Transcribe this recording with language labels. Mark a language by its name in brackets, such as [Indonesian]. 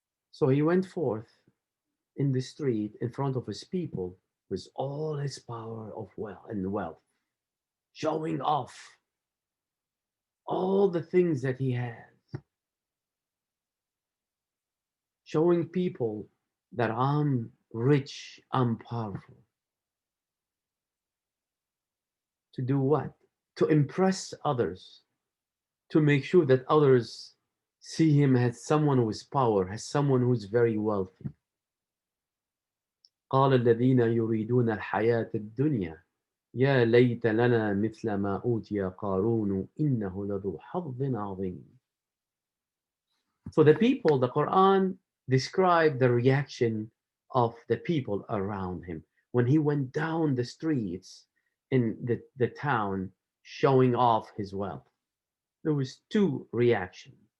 [English] So he went forth in the street in front of his people with all his power of wealth, showing off all the things that he has, showing people that I'm rich, I'm powerful. To do what? To impress others, to make sure that others see him as someone with power, as someone who's very wealthy. [Arabic] قال الذين يريدون الحياة الدنيا يا ليت لنا مثل ما أوتي قارون إنه لذو حظ عظيم. [English] So the people, the Quran described the reaction of the people around him when he went down the streets in the town showing off his wealth. There was two reactions.